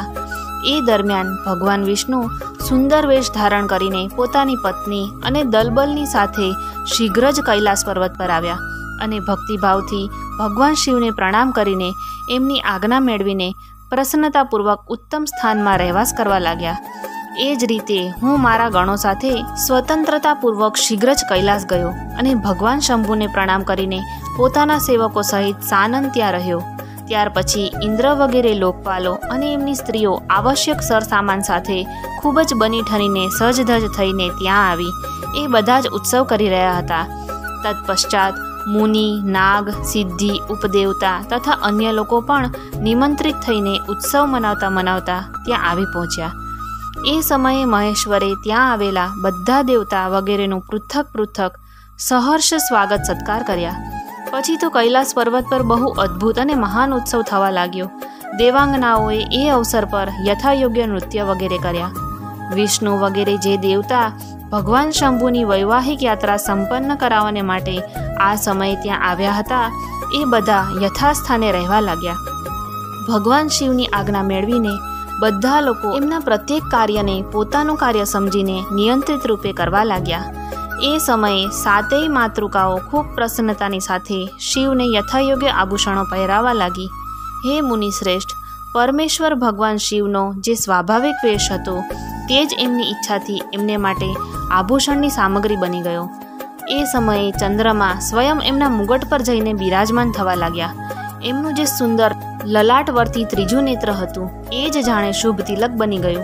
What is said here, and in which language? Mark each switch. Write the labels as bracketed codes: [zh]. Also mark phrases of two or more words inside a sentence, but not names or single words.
[gu] એ દરમિયાન ભગવાન વિષ્ણુ સુંદર વેશ ધારણ કરીને પોતાની પત્ની અને દલબલની સાથે શીઘ્ર જ કૈલાસ પર્વત પર આવ્યા અને ભક્તિભાવથી ભગવાન શિવને પ્રણામ કરીને એમની આજ્ઞા મેળવીને પ્રસન્નતાપૂર્વક ઉત્તમ સ્થાનમાં રહેવાસ કરવા લાગ્યા। એ જ રીતે હું મારા ગણો સાથે સ્વતંત્રતાપૂર્વક શીઘ્ર જ કૈલાસ ગયો અને ભગવાન શંભુને પ્રણામ કરીને પોતાના સેવકો સહિત સાનંદ ત્યાં રહ્યો। ત્યાર પછી ઇન્દ્ર વગેરે લોકપાલો અને એમની સ્ત્રીઓ આવશ્યક સરસામાન સાથે ખૂબ જ બની ઠનીને સજધજ થઈને ત્યાં આવી એ બધા જ ઉત્સવ કરી રહ્યા હતા। તત્પશ્ચાત મુનિ, નાગ, સિદ્ધિ, ઉપદેવતા તથા અન્ય લોકો પણ નિમંત્રિત થઈને ઉત્સવ મનાવતા મનાવતા ત્યાં આવી પહોંચ્યા। એ સમયે મહેશ્વરે ત્યાં આવેલા બધા દેવતા વગેરેનું પૃથક પૃથક સહર્ષ સ્વાગત સત્કાર કર્યા। પછી તો કૈલાસ પર્વત પર બહુ અદ્ભુત અને મહાન ઉત્સવ થવા લાગ્યો। દેવાંગનાઓએ એ અવસર પર યથાયોગ્ય નૃત્ય વગેરે કર્યા। વિષ્ણુ વગેરે જે દેવતા ભગવાન શંભુની વૈવાહિક યાત્રા સંપન્ન કરાવવાને માટે આ સમયે ત્યાં આવ્યા હતા એ બધા યથાસ્થાને રહેવા લાગ્યા। ભગવાન શિવની આજ્ઞા મેળવીને બધા લોકો એમના પ્રત્યેક કાર્યને પોતાનું કાર્ય સમજીને નિયંત્રિત રૂપે કરવા લાગ્યા। એ સમયે 7 માતૃકાઓ ખૂબ પ્રસન્નતાની સાથે શિવને યથાયોગ્ય આભૂષણો પહેરાવા લાગી। હે મુનિશ્રેષ્ઠ, પરમેશ્વર ભગવાન શિવનો જે સ્વાભાવિક વેશ હતો તે જ એમની ઈચ્છાથી એમને માટે આભૂષણની સામગ્રી બની ગયો. એ સમયે ચંદ્રમા સ્વયં એમના મુગટ પર જઈને બિરાજમાન થવા લાગ્યા. એમનું જે સુંદર લલાટવર્તી ત્રીજું નેત્ર હતું એ જ જાણે શુભ તિલક બની ગયું.